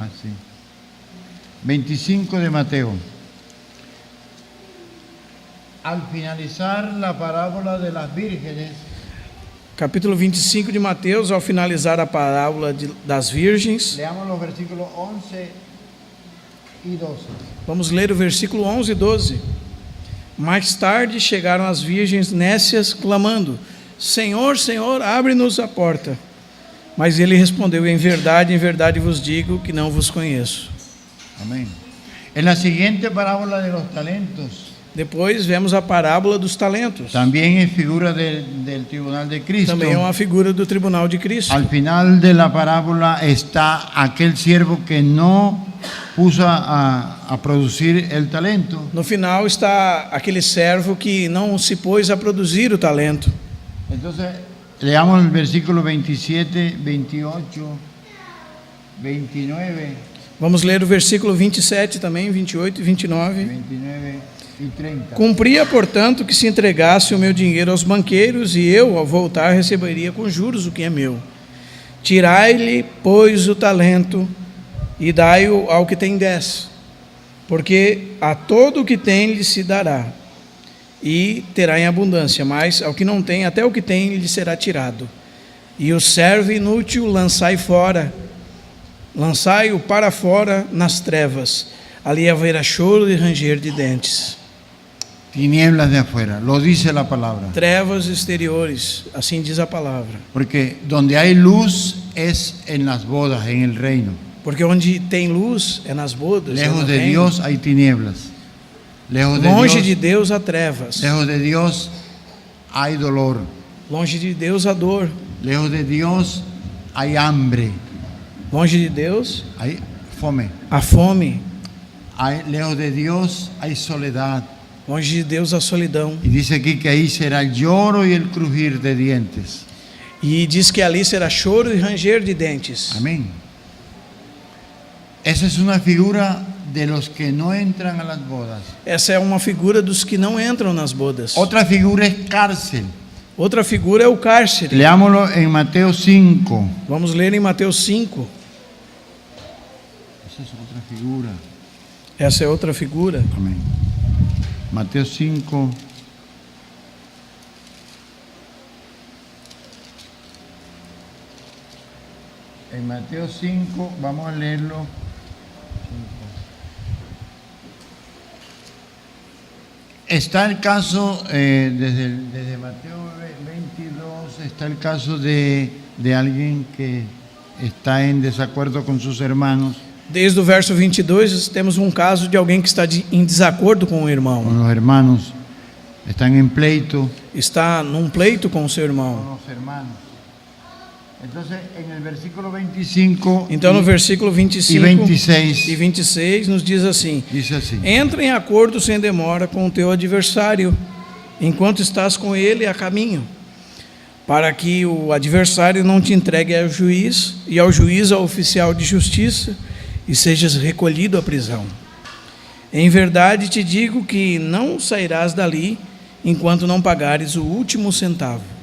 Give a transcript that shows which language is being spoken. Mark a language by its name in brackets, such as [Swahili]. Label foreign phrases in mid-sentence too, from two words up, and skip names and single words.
[Spanish] Ah, sí. 25 de Mateo. Al finalizar la parábola de las vírgenes, [Portuguese] Capítulo 25 de Mateus, ao finalizar a parábola das virgens, [Spanish] leamos los versículos 11 y 12. [Portuguese] vamos ler o versículo 11 e 12. Mais tarde chegaram as virgens nécias, clamando: Senhor, Senhor, abre-nos a porta. Mas ele respondeu: em verdade vos digo que não vos conheço. [Spanish] Amén. En la siguiente parábola de los talentos, [Portuguese] Depois vemos a parábola dos talentos. [Spanish] también es figura del tribunal de Cristo. [Portuguese] Também é uma figura do tribunal de Cristo. [Spanish] Al final de la parábola está aquel siervo que no puso a producir el talento. [Portuguese] No final está aquele servo que não se pôs a produzir o talento. [Spanish] Entonces, leamos el versículo 27, 28, 29, [Portuguese] Vamos ler o versículo 27 também, 28 e 29. [Spanish] 29 y 30. [Portuguese] Cumpria, portanto, que se entregasse o meu dinheiro aos banqueiros, e eu, ao voltar, receberia com juros o que é meu. Tirai-lhe, pois, o talento, e dai-o ao que tem 10, porque a todo o que tem lhe se dará, e terá em abundância, mas ao que não tem, até o que tem lhe será tirado. E o servo inútil lançai-o para fora nas trevas, ali haverá choro e ranger de dentes. [Spanish] Tinieblas de afuera, lo dice la palabra. [Portuguese] Trevas exteriores, assim diz a palavra. [Spanish] Porque donde hay luz es en las bodas, en el reino. [Portuguese] Porque onde tem luz é nas bodas. [Spanish] Lejos [Portuguese] é no [Spanish] de [Portuguese] reino. [Spanish] Dios hay tinieblas. Lejos de [Portuguese] Longe [Spanish] Dios, [Portuguese] de Deus há trevas. [Spanish] lejos de Dios hay dolor. [Portuguese] Longe de Deus a dor. [Spanish] Lejos de Dios hay hambre, [Portuguese] Longe de Deus hay fome. a fome. [Spanish] Lejos de Dios hay soledad. [Portuguese] Longe de Deus a solidão. [Spanish] Y dice aquí que ahí será el lloro y el crujir de dientes. [Portuguese] E diz que ali será choro e ranger de dentes. [Spanish] Amén. Esa es una figura de los que no entran a las bodas. [Portuguese] Essa é uma figura dos que não entram nas bodas. [Spanish] Otra figura es cárcel. [Portuguese] Outra figura é o cárcere. [Spanish] Leámoslo en Mateo 5. [Portuguese] Vamos ler em Mateus 5. [Spanish] Esa es otra figura. [Portuguese] Essa é outra figura. [Spanish] Amén. Mateo 5. En Mateo 5, vamos a leerlo. Está el caso, desde Mateo 22, está el caso de alguien que está en desacuerdo con sus hermanos. [Portuguese] Desde o verso 22, temos um caso de alguém que está em desacordo com o irmão. [Spanish] Con los hermanos, están en pleito [Portuguese] Está num pleito com o seu [Spanish] con [Portuguese] irmão. [Spanish] los hermanos. Entonces, en el versículo 25 [Portuguese] Então, no versículo 25 [Spanish] y 26, [Portuguese] e 26, nos diz assim: [Spanish] dice así: [Portuguese] entra em acordo sem demora com o teu adversário, enquanto estás com ele a caminho, para que o adversário não te entregue ao juiz, e ao juiz ao oficial de justiça, e sejas recolhido à prisão. Em verdade te digo que não sairás dali, enquanto não pagares o último centavo.